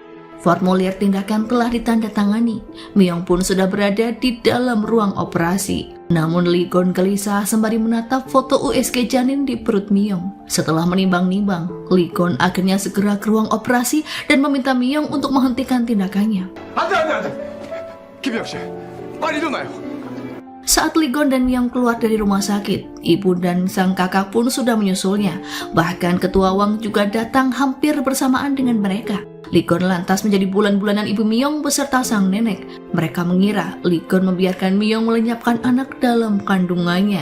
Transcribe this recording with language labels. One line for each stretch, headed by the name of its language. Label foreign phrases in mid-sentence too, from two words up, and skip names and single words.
Indonesian: Formulir tindakan telah ditandatangani. Myung pun sudah berada di dalam ruang operasi. Namun Lee Gon gelisah sembari menatap foto USG janin di perut Myung. Setelah menimbang-nimbang, Lee Gon akhirnya segera ke ruang operasi dan meminta Myung untuk menghentikan tindakannya.
Korean: 안돼 김영 씨 빨리 일어나요.
Indonesian: Saat Lee Gon dan Myung keluar dari rumah sakit, ibu dan sang kakak pun sudah menyusulnya. Bahkan ketua Wang juga datang hampir bersamaan dengan mereka. Lee Gon lantas menjadi bulan-bulanan ibu Myung beserta sang nenek. Mereka mengira Lee Gon membiarkan Myung melenyapkan anak dalam kandungannya.